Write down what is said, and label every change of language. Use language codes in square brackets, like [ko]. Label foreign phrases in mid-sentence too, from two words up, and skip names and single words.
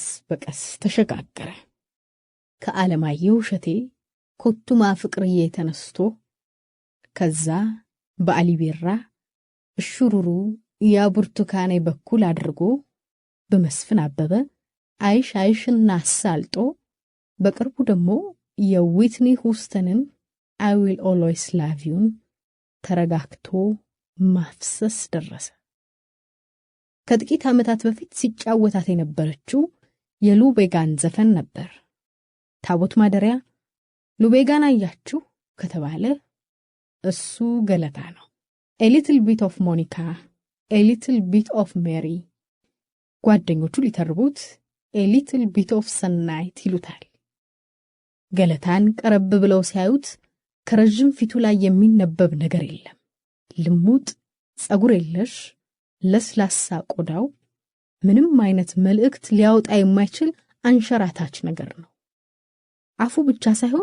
[am] በቀስ ተሸጋገረ። ከዓለማየሁ እሸቴ ኮቱማ ፍቅርዬ ተነስቶ ከዛ በአሊቤራ እሹሩሩ ያ ብርቱካኔ በኩል አድርጎ በመስፍን አበበ አይሽ አይሽና አሳልጦ በቅርቡ ደግሞ የዊትኒ ሁስተንን I will always love you ተረጋግቶ ማፍሰስ ደረሰ። ከጥቂት ዓመታት በፊት ሲጫወታት የነበረችው የሉቤጋን ዘፈን ነበር። ታቦት ማደሪያ ሉቤጋን አያችሁ ከተባለ እሱ ገለታ ነው። [en] A little bit of Monica, a little bit of Mary። [am] ጓደኞቹ ሊተርቡት [en] a little bit of Sunlight [am] ይሉታል። ገለታን ቀረብ ብለው ሲያዩት ከረጅም ፊቱ ላይ የሚነበብ ነገር የለም። ልሙጥ ጸጉር የለሽ ለስላሳ ቆዳው ምንም አይነት መልእክት ሊያወጣ የማይችል አንሸራታች ነገር ነው። አፉ ብቻ ሳይሆን